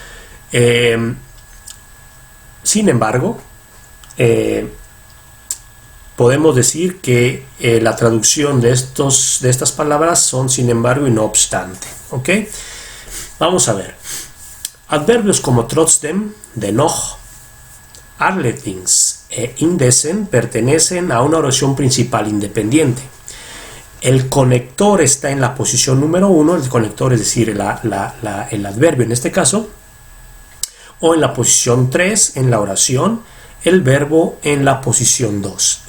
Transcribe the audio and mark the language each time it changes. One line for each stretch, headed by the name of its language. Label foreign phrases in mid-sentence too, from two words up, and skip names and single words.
Spanish: Sin embargo, podemos decir que la traducción de estas palabras son sin embargo y no obstante. ¿Ok? Vamos a ver. Adverbios como
German: trotzdem, dennoch, allerdings
Spanish: e indessen pertenecen a una oración principal independiente. El conector está en la posición número 1, el conector es decir, el adverbio en este caso, o en la posición 3 en la oración, el verbo en la posición 2.